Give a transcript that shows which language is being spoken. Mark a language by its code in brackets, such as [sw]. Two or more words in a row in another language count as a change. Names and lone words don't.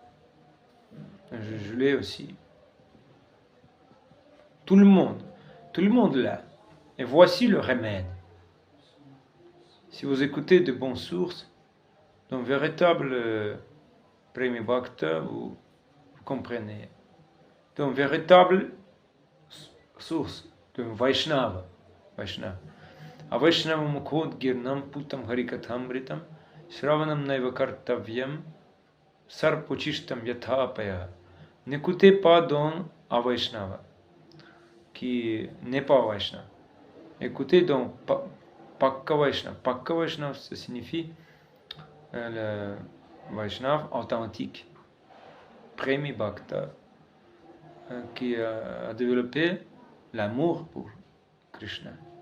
[fr] Je l'ai aussi. Tout le monde l'a. Et voici le remède. Si vous écoutez de bonnes sources, d'un véritable [sa] प्रेमी भक्त, [fr] vous comprenez. D'une véritable source, d'un Vaishnava. [sa] अवैष्णव मुखोद्गीर्णं पूतं हरिकथामृतं श्रवणं नैव कर्तव्यं सर्पोच्छिष्टं यथा पयः. [fr] N'écoutez pas d'un Avaishnava qui n'est pas Vaishnava. Écoutez donc [hi] पक्का वैष्णव. पक्का वैष्णव, [fr] ça signifie le Vaishnava authentique. [sa] प्रेमी भक्त, [fr] qui a développé l'amour pour Krishna.